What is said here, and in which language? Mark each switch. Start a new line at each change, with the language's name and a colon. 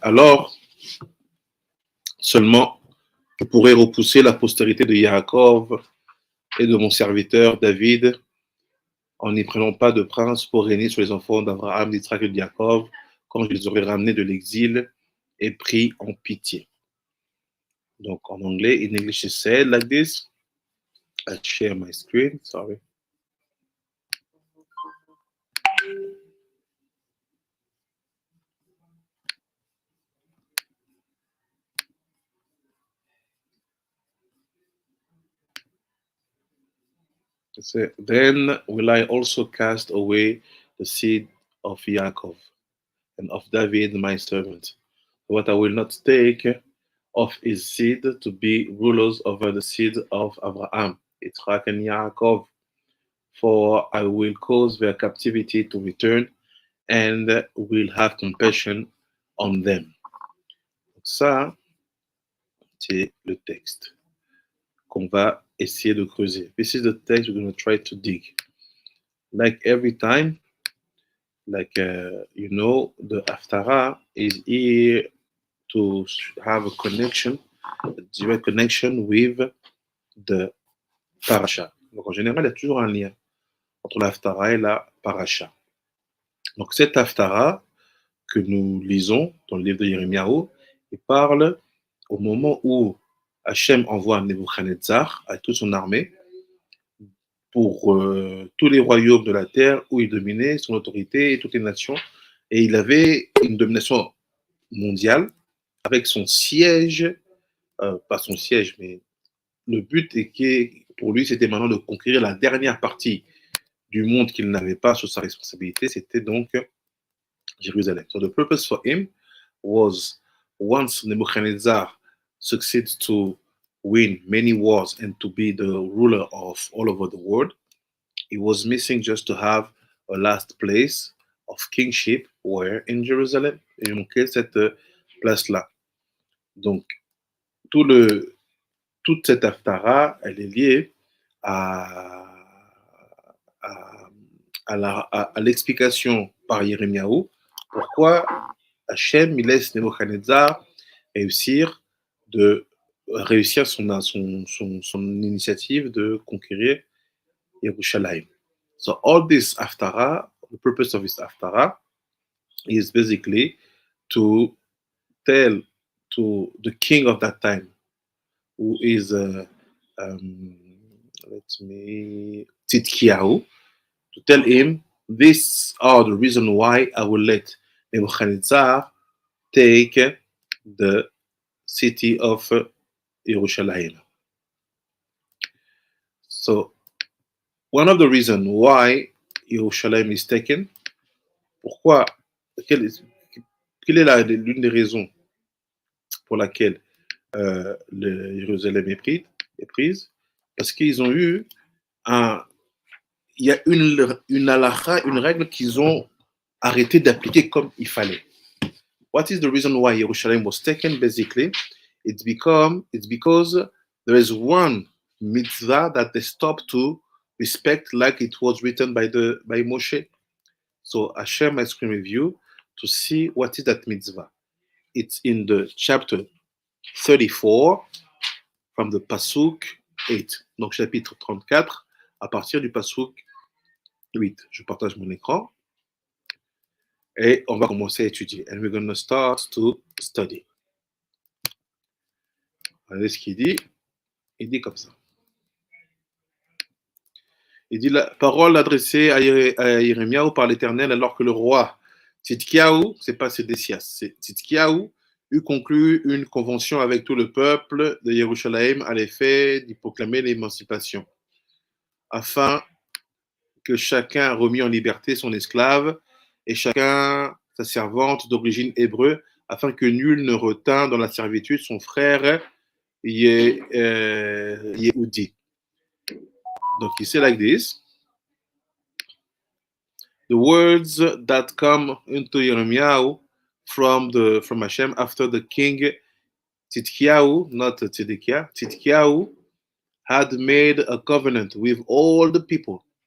French: Alors, seulement, je pourrais repousser la postérité de Yaakov et de mon serviteur David en n'y prenant pas de prince pour régner sur les enfants d'Abraham, d'Israël et de Yaakov, quand je les aurais ramenés de l'exil et pris en pitié. Donc, en anglais,
English: in English it said like this. I share my screen, sorry. Then will I also cast away the seed of Yaakov and of David my servant. What I will not take of his seed to be rulers over the seed of Abraham, Yitzhak and Yaakov, for I will cause their captivity to return and will have compassion on them.
French: Donc ça, c'est le texte qu'on va essayer de creuser.
English: This is the text we're going to try to dig. Like every time, like the Haftara is here to have a connection, a direct connection with the parasha.
French: Donc en général, il y a toujours un lien entre la Haftara et la parasha. Donc cette Haftara que nous lisons dans le livre de Yirmiyahu, il parle au moment où Hachem envoie Nebuchadnezzar avec toute son armée pour tous les royaumes de la terre où il dominait, son autorité et toutes les nations. Et il avait une domination mondiale avec son siège, pas son siège, mais le but est que pour lui, c'était maintenant de conquérir la dernière partie du monde qu'il n'avait pas sous sa responsabilité, c'était donc Jerusalem.
English: So the purpose for him was, once Nebuchadnezzar succeeds to win many wars and to be the ruler of all over the world, he was missing just to have a last place of kingship where in Jerusalem.
French: il manquait cette place-là. Donc, tout le, toute cette Haftara, elle est liée à, à, à l'explication par Yirmiyahu pourquoi Hachem il laisse Nebuchadnezzar réussir de réussir son initiative de conquérir Yerushalayim.
English: So all this Haftara, the purpose of this Haftara is basically to tell to the king of that time, who is um, let me Tzidkiyahu, to tell him these are the reason why I will let Nebuchadnezzar take the city of Jerusalem. So one of the reasons why Jerusalem is taken,
French: pourquoi, quelle, quelle est l'une des raisons pour laquelle Jérusalem est prise? Parce qu'ils ont eu un, il y a une halakha, une règle qu'ils ont arrêté d'appliquer comme il fallait.
English: What is the reason why Jerusalem was taken? Basically, it's because there is one mitzvah that they stopped to respect, like it was written by Moshe. So I share my screen with you to see what is that mitzvah. It's in the chapter 34 from the pasuk 8.
French: Donc chapitre 34 à partir du pasuk 8. Je partage mon écran et on va commencer à étudier.
English: And we're going to start to study.
French: Regardez ce qu'il dit. Il dit comme ça. Il dit la parole adressée à Jérémiaou par l'Éternel alors que le roi Tzidkiyahu, c'est pas Sédécias, c'est Tzidkiyahu, eut conclu une convention avec tout le peuple de Jérusalem à l'effet d'y proclamer l'émancipation, afin que chacun remît en liberté son esclave et chacun sa servante d'origine hébreu, afin que nul ne retint dans la servitude son frère Yehudi. Donc, il
English: say like this. The words that come into Jeremiah from Hashem after the king Tzidkiyahu, not Tzedekah, Tzidkiyahu had made a covenant with all the people